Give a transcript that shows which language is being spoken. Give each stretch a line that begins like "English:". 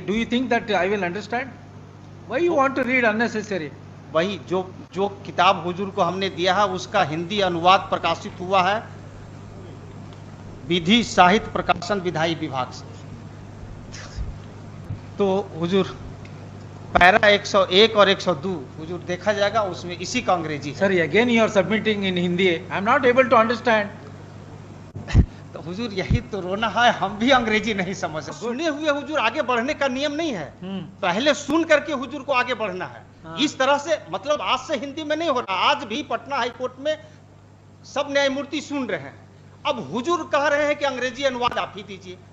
English: Do you think that I will understand? Why you want to read unnecessary?
Hindi: वही जो किताब हुजूर को हमने दिया है उसका हिंदी अनुवाद प्रकाशित हुआ है विधि साहित्य प्रकाशन विधायी विभाग से। तो हुजूर पैरा 101 और 102 हुजूर देखा जाएगा, उसमें इसी का अंग्रेजी है।
English: Sir, again you are submitting in Hindi. I am not able to understand.
Hindi: तो हुजूर यही तो रोना है, हम भी अंग्रेजी नहीं समझ सकते। सुने हुए हुजूर आगे बढ़ने का नियम नहीं है, पहले सुन करके हुजूर को आगे बढ़ना है। इस तरह से मतलब आज से हिंदी में नहीं हो रहा, आज भी पटना हाई कोर्ट में सब न्यायमूर्ति सुन रहे हैं। अब हुजूर कह रहे हैं कि अंग्रेजी अनुवाद आप ही दीजिए।